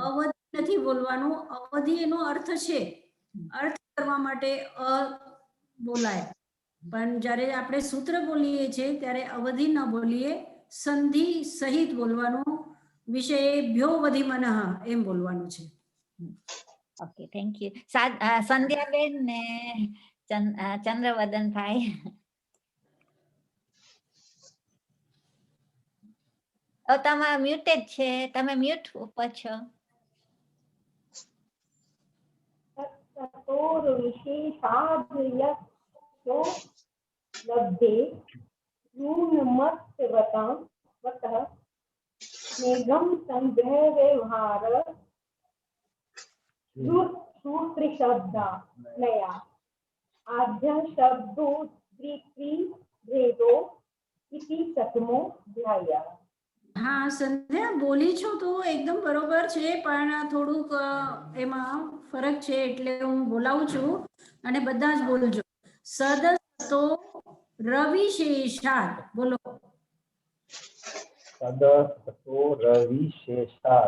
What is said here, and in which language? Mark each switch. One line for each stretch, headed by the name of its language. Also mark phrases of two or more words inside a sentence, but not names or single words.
Gujarati: અવધિ નથી બોલવાનું, અવધિ એનો અર્થ છે, અર્થ કરવા માટે અ બોલાય, પણ જ્યારે આપણે સૂત્ર બોલીએ છીએ ત્યારે અવધિ ન બોલીએ, સંધિ સહિત બોલવાનું,
Sanskrit: વિષયેભ્યો વધિમનઃ
Gujarati: એમ બોલવાનું છે.
English: okay, thank you.
Gujarati: સંધ્યાબેન ને ચંદ્રવદનભાઈ. તમે મ્યુટેડ છે, તમે મ્યુટ ઉપર છો.
Sanskrit: लब्धे न्यूनमत्वतां वतः मेघं संग्रह व्यवहार सूत्रिशब्दा नया आद्य शब्दो द्वित्रि भेदो इति प्रथमो अध्याय.
Gujarati: હા સંધ્યા, બોલી છો તો એકદમ બરોબર છે, પણ થોડુંક એમાં ફરક છે, એટલે હું બોલાવું છું અને બધા જ બોલજો.
Sanskrit: સદસ્તો રવિશેષાત, બોલો. સદસ્તો રવિશેષાત